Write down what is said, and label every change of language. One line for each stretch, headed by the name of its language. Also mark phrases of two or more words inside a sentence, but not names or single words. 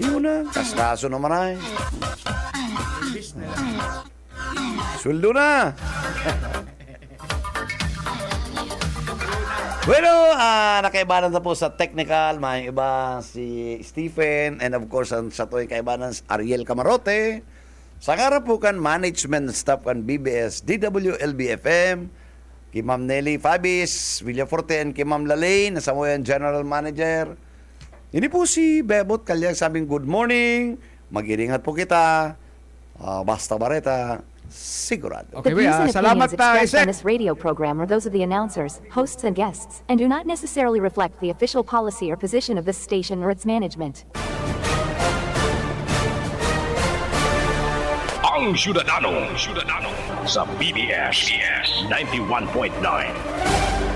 Bikol: na. Kaskaso naman ay. Imbis na lang. Sweldo na. Bueno, nakaibanan na po sa technical, may iba si Stephen,
English: and of course,
Bikol: sa tuwing kaibanan si Ariel Camarote. Sa karap po kan management staff kan BBS, DWLB-FM, kay Ma'am Nelly Fabis, Villaforte, and kay Ma'am Lalay, na Samoyan General Manager. Ini po si Bebot Kalyang sabing
English: good morning,
Bikol: mag-iringat po kita, Basta Bareta, sigurado.
English: Okay, The views and
Bikol: salamat
English: opinions expressed
Bikol: Isaac.
English: on this radio program are those of the announcers, hosts, and guests, and do not necessarily reflect the official policy or position of this station or its management.
Bikol: Ang Ciudadano sa BBS 91.9.